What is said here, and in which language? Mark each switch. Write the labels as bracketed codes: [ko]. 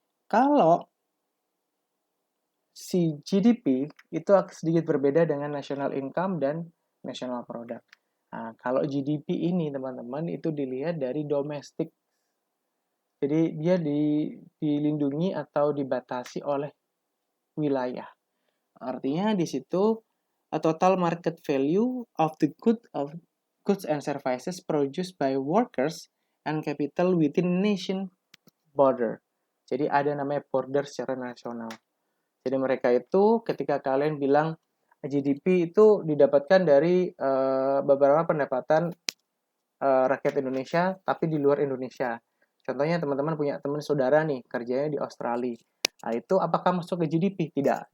[id] Kalau si GDP itu sedikit berbeda dengan national income dan national product. Nah, kalau GDP ini teman-teman itu dilihat dari domestik. Jadi dia dilindungi atau dibatasi oleh wilayah. [en] Artinya di situ a total market value of the goods and services produced by workers and capital within nation border. [id] Jadi ada namanya border secara nasional. Jadi mereka itu ketika kalian bilang GDP itu didapatkan dari beberapa pendapatan rakyat Indonesia tapi di luar Indonesia. Contohnya teman-teman punya teman saudara nih kerjanya di Australia. Nah, itu apakah masuk ke GDP? Tidak.